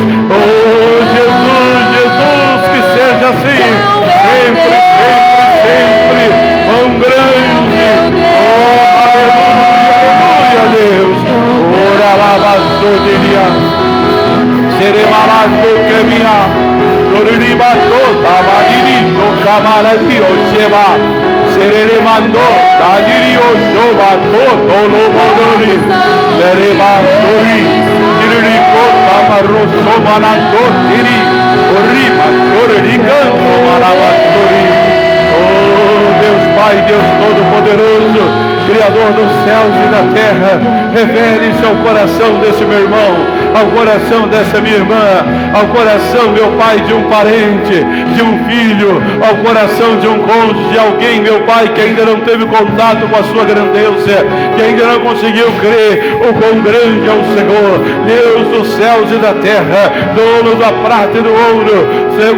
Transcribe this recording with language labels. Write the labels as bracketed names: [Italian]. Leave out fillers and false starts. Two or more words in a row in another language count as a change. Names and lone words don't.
[Portuguese] Oh Jesus, Jesus, que seja assim, sempre, sempre, sempre, tão grande. Oh, aleluia, Deus. Ora lá, vasoderia, seremalato que minha, gloribato, tamariri, no camarati, osheba, seremando, tadiri, oshoba, todo lo modori, seremandori, diriko, tamaroso, manando, tiri, orima, gloricando, marabatori. Oh, Deus Pai, Deus Todo-Poderoso, Criador dos céus e da terra, revele-se ao coração desse meu irmão, ao coração dessa minha irmã, ao coração, meu Pai, de um parente, de um filho, ao coração de um cônjuge, de alguém, meu Pai, que ainda não teve contato com a sua grandeza, que ainda não conseguiu crer o quão grande é o Senhor, Deus dos céus e da terra, dono da prata e do ouro,